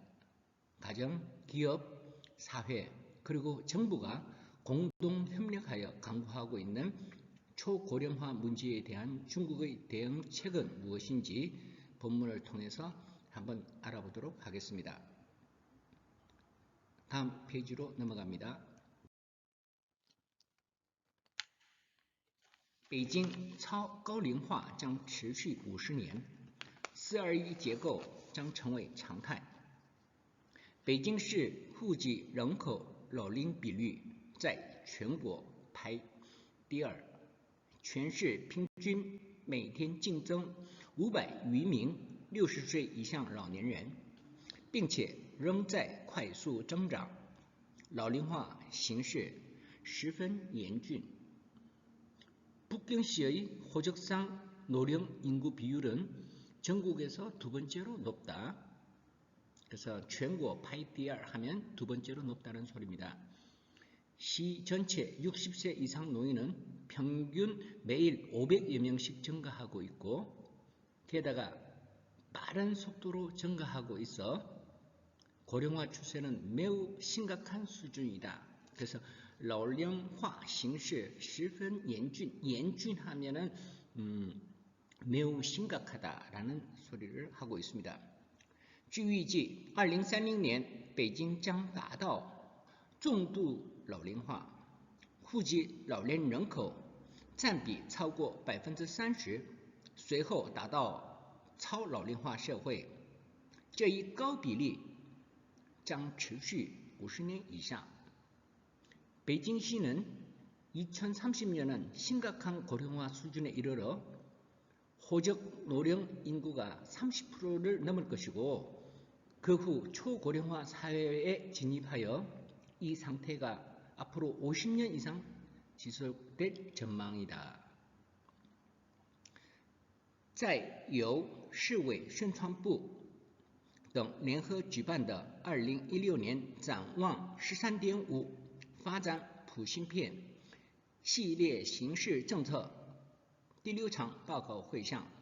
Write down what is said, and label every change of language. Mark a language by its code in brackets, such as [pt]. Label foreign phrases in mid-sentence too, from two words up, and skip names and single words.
[ko] 가정, 기업, 사회, 그리고 정부가 공동 협력하여 강구하고 있는 초고령화 문제에 대한 중국의 대응책은 무엇인지 본문을 통해서 한번 알아보도록 하겠습니다. 다음 페이지로 넘어갑니다. [zh] 北京超高龄化将持续50年 421结构将成为常态 北京市户籍人口老龄比率在全国排第2，全市平均每天净增500余名60岁以上老年人，并且仍在快速增长，老龄化形势十分严峻。 [ko] 북경시의 호적상 노령 인구 비율은 전국에서 2번째로 높다. 그래서 [zh] 全国排第2 [ko] 하면 2번째로 높다는 소리입니다. 시 전체 60세 이상 노인은 평균 매일 500여 명씩 증가하고 있고 게다가 빠른 속도로 증가하고 있어 고령화 추세는 매우 심각한 수준이다. 그래서 [zh] 老龄化形势十分严峻，严峻 [ko] 하면은 매우 심각하다라는 소리를 하고 있습니다. [zh] 据预计，2030年北京将达到重度老龄化，户籍老年人口占比超过30%，随后达到超老龄化社会。这一高比例将持续50年以上。 [ko] 베이징시는 2030년은 심각한 고령화 수준에 이르러 호적 노령 인구가 30%를 넘을 것이고 그 후 초고령화 사회에 진입하여 이 상태가 앞으로 50년 이상 지속될 전망이다. [zh] 在由市委宣传部等联合举办的2016年展望 13.5 发展普信片系列形势政策第6场报告会上，